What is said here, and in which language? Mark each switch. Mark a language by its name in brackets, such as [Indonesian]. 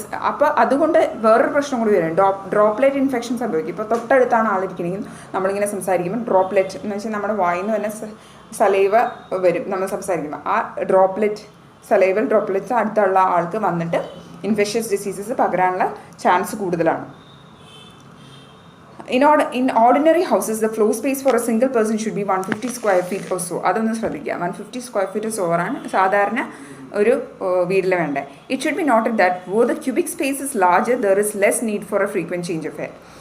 [Malayalam] അപ്പോൾ അതുകൊണ്ട് വേറൊരു പ്രശ്നം കൂടി വരും, ഡ്രോപ്ലെറ്റ് ഇൻഫെക്ഷൻ സംഭവിക്കും. ഇപ്പോൾ തൊട്ടടുത്താണ് ആളിരിക്കണമെങ്കിൽ നമ്മളിങ്ങനെ സംസാരിക്കുമ്പോൾ ഡ്രോപ്ലെറ്റ് എന്ന് വെച്ചാൽ നമ്മുടെ വായിൽ നിന്ന് തന്നെ സലൈവ വരും നമ്മൾ സംസാരിക്കുമ്പോൾ. ആ സലൈവൽ ഡ്രോപ്ലെറ്റ്സ് അടുത്തുള്ള ആൾക്ക് വന്നിട്ട് ഇൻഫെഷ്യസ് ഡിസീസസ് പകരാനുള്ള ചാൻസ് കൂടുതലാണ്. [English] In ordinary houses, the floor space for a single person should be 150 square feet or so. [Malayalam] അതൊന്ന് ശ്രദ്ധിക്കുക. [English] 150 square feet or so [Malayalam] ആണ് സാധാരണ ഒരു വീട്ടിൽ വേണ്ടത്. [English] It should be noted that though the cubic space is larger, there is less need for a frequent change of air.